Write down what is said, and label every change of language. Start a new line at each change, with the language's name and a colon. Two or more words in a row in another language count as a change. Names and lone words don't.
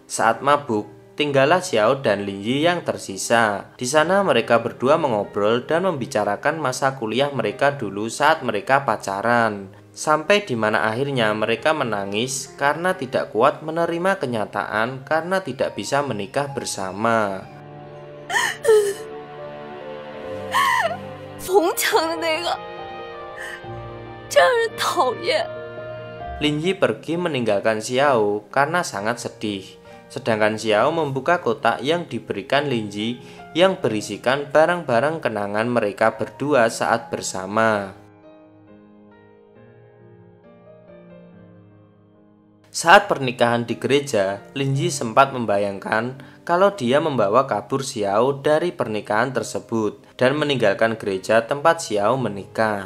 Indonesian: Saat mabuk, tinggallah Xiao dan Linji yang tersisa. Di sana mereka berdua mengobrol dan membicarakan masa kuliah mereka dulu saat mereka pacaran. Sampai di mana akhirnya mereka menangis karena tidak kuat menerima kenyataan karena tidak bisa menikah bersama.
Chinese: 红墙的那个，真让人讨厌。
Indonesian: Linji pergi meninggalkan Xiao karena sangat sedih. Sedangkan Xiao membuka kotak yang diberikan Linji yang berisikan barang-barang kenangan mereka berdua saat bersama. Saat pernikahan di gereja, Linji sempat membayangkan kalau dia membawa kabur Xiao dari pernikahan tersebut dan meninggalkan gereja tempat Xiao menikah.